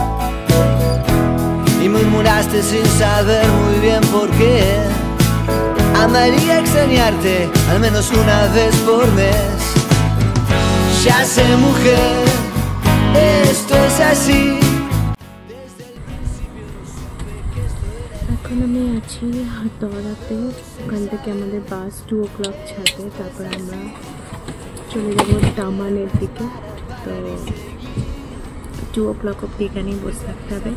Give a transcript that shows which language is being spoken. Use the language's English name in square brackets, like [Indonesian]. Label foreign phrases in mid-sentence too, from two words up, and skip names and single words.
[Spanish] y murmuraste sin saber muy bien por qué. Amaría extrañarte al menos una vez por mes. Ya sé, mujer, esto es así. [Bangla] এখন আমি আছি হাতড়াতে। ওখান থেকে আমাদের বাস 2 o'clock ছাড়বে, তারপর আমরা চলে যাব দামানের দিকে। তো 2 o'clock অবধি এখানেই বসে থাকতে হবে।